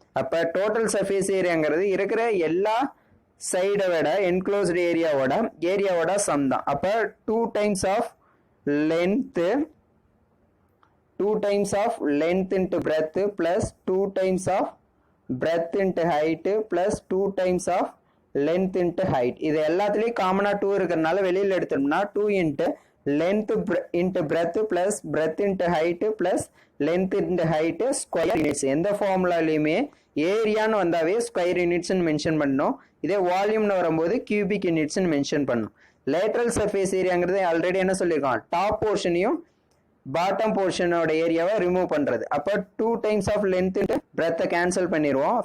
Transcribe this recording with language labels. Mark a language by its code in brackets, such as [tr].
[ta] அப்போ total surface ஏரியாங்கிறது இருக்கிற எல்லா சைடை விட என்க்ளோஸ்டு ஏரியாவோட சம் தான். [en] அப்போ 2 times of length 2 times of length into breadth plus 2 times of breadth into height plus 2 times of length into height. [ta] இது எல்லாத்துலயும் காமனா 2 இருக்கிறதுனால வெளியில எடுத்தோம்னா [en] 2 into length into breadth plus breadth into height plus length into height square units. [ta] எந்த ஃபார்முலாலையுமே ஏரியான்னு வந்தாவே square யூனிட்ஸ்னு mention பண்ணணும். இதே வால்யூம்னு வரும்போது கியூபிக் யூனிட்ஸ்னு மென்ஷன் பண்ணணும். லேட்டரல் சர்ஃபேஸ் ஏரியாங்கிறது ஆல்ரெடி என்ன சொல்லியிருக்கோம், டாப் போர்ஷனையும் பாட்டம் போர்ஷனோட ஏரியாவை ரிமூவ் பண்றது. அப்போ 2 டைம்ஸ் ஆஃப் லென்த் பிரெத்தை கேன்சல் பண்ணிடுவோம்.